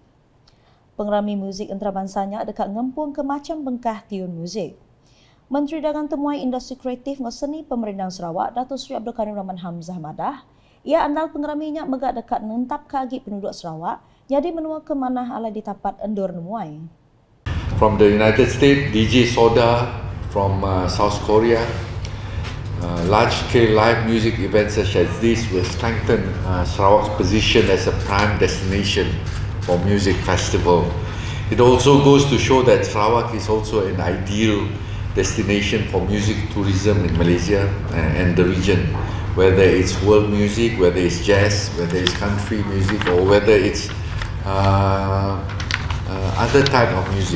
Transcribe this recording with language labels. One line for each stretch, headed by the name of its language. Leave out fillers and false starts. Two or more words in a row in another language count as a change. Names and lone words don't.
Iban: Pengerami muzik antarabansanya dekat ngempung ke macam bengkah tiun muzik. Menteri Dagang Temuai Industri Kreatif ngau seni Pemerintah Sarawak Datuk Seri Abdul Karim Rahman Hamzah madah ia andal pengeraminya megak dekat nentap kagi penduduk Sarawak jadi menua ke manah alai ditapat endur nemuai.
English: From the United States, DJ Soda from South Korea. Large-scale live music events such as this will strengthen Sarawak's position as a prime destination for music festival. It also goes to show that Sarawak is also an ideal destination for music tourism in Malaysia and the region, whether it's world music, whether it's jazz, whether it's country music, or whether it's other type of music.